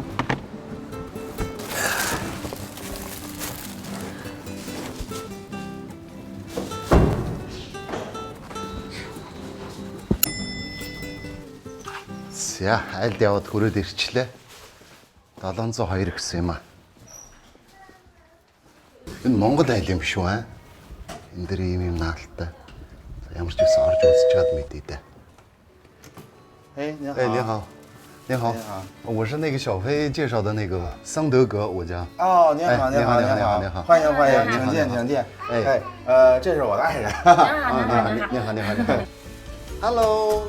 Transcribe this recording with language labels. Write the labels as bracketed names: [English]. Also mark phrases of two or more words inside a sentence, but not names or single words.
[Mongolian] За айлд яваад хүрээд ирчлээ. 702 гэсэн юм аа. Энэ Монгол айл юм шүү аа. Энэ дэр ийм наалттай. Ямар ч гэсэн орж үзчихад мэдээ дээ. [Chinese] 哎，您好。哎，你好，你好，我是那个小飞介绍的那个桑德格我家。哦，您好，您好，你好，您好，欢迎欢迎，请进，请进。哎，这是我的爱人。你好，你好，你好。Hello，